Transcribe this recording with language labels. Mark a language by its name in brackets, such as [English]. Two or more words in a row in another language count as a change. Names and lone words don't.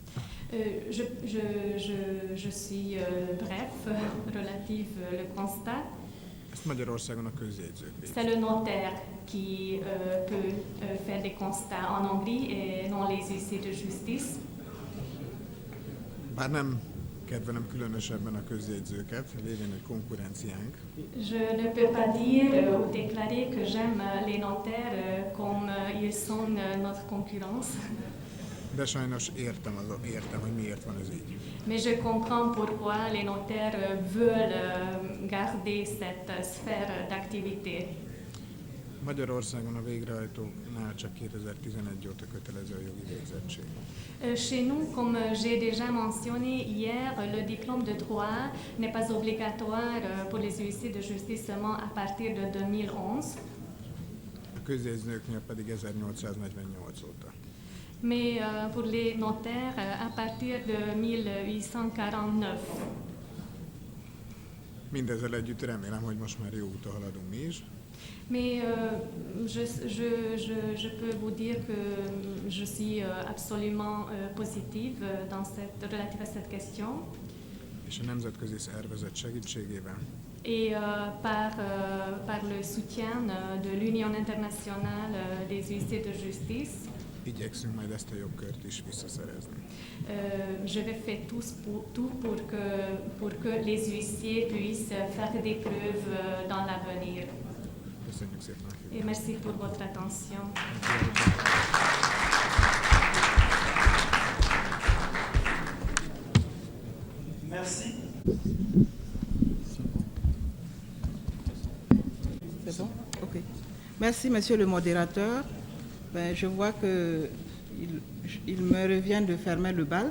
[French] Je suis bref, relative le constat. [Hungarian] Ezt Magyarországon a közjegyzők végzik. [French] C'est le notaire qui peut faire des constats en Hongrie et non les huissiers de justice. [Hungarian] Bár nem kedvelem különösebben a közjegyzőket, lévén egy konkurenciánk. [French] Je ne peux pas dire ou déclarer que j'aime les notaires comme ils sont notre concurrence. [Hungarian] De sajnos értem, hogy miért van ez így. [French] Mais je comprends pourquoi les notaires veulent garder cette sphère d'activité. [Hungarian] Magyarországon a végrehajtóknál csak 2011 óta kötelező a jogi végzettség. [French] Chez nous, comme j'ai déjà mentionné hier, le diplôme de droit n'est pas obligatoire pour les huissiers de justice seulement à partir de 2011. [Hungarian] A közjegyzőknél pedig 1848 óta. [French] Mais pour les notaires, à partir de 1849. [Hungarian] Mindezzel együtt remélem, hogy most már jó úton haladunk mi is. [French] Mais je peux vous dire que je suis absolument positive relative à cette question. [Hungarian] És a nemzetközi szervezet segítségével [French] Et par le soutien de l'Union internationale des huissiers de justice, [Hungarian] igyekszünk majd ezt a jogkört is visszaszerezni. [French] je vais faire tout pour que les huissiers puissent faire des preuves dans l'avenir. [Hungarian] Köszönjük szépen a figyelmet. [French] Et merci pour votre attention. Merci. C'est bon? Ok. Merci, monsieur le modérateur. Je vois qu'il me revient de fermer le bal.